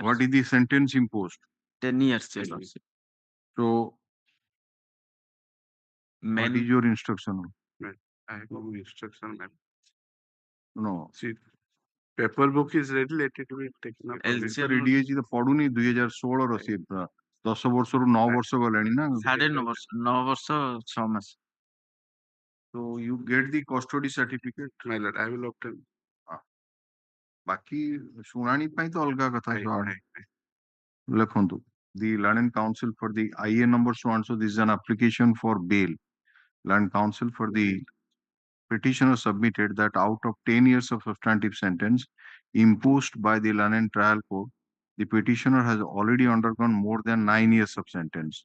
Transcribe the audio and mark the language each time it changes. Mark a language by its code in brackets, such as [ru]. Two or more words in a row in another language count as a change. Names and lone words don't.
[en] What is the sentence imposed? 10 years, Your Lordship. So, what is your instruction? I have no instruction, ma'am. No. See, paper book is ready, let it be taken up. [or] Sir, EDAG ତ ପଡୁନି 2016 ର ସେ 10 ବର୍ଷରୁ 9 ବର୍ଷ ଗଲାଣି ନା 9 ବର୍ଷ 6 ମାସ. [en] So you get the custody certificate. My lord, I will obtain. [or] ବାକି ଶୁଣାଣି ପାଇଁ ତ ଅଲଗା କଥା ଲେଖନ୍ତୁ. [en] The Learned Counsel for the IA number so and so, this is an application for bail. Learned Counsel for the petitioner submitted that out of 10 years of substantive sentence imposed by the Learned Trial Court, The petitioner has already undergone more than 9 years of sentence.